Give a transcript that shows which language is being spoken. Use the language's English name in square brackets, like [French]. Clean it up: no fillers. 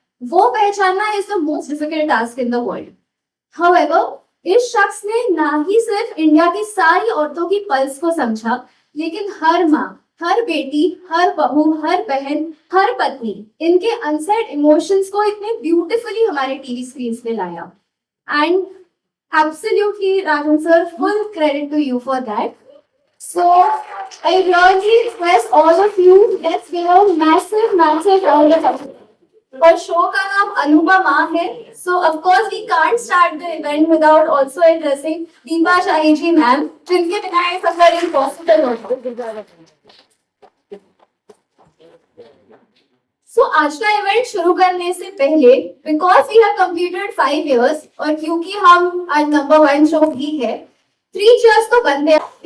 [Hindi] वो पहचानना [English] Is the most difficult task in the world. [Hindi] However, इस शख्स ने ना ही सिर्फ इंडिया की सारी औरतों की पल्स को समझा, लेकिन हर माँ, हर बेटी, हर बहू, हर बहन, हर पत्नी, इनके अनसेड इमोशंस को इतने ब्यूटिफुली हमारे टीवी स्क्रीन पे लाया। [English] And absolutely Rajan sir, full credit to you for that. So I really request all of you, let's give a massive, massive round of applause. [Hindi] और शो का नाम अनुपमा है, [English] so of course we can't start the event without also addressing Deepa Shahi ji ma'am, [Hindi] जिनके बिना ये सफर impossible होता। So आज का इवेंट शुरू करने से पहले, [English] because we have completed 5 years [Hindi] और क्योंकि हम आज नंबर 1 शो भी है, 3 cheers तो बनते हैं।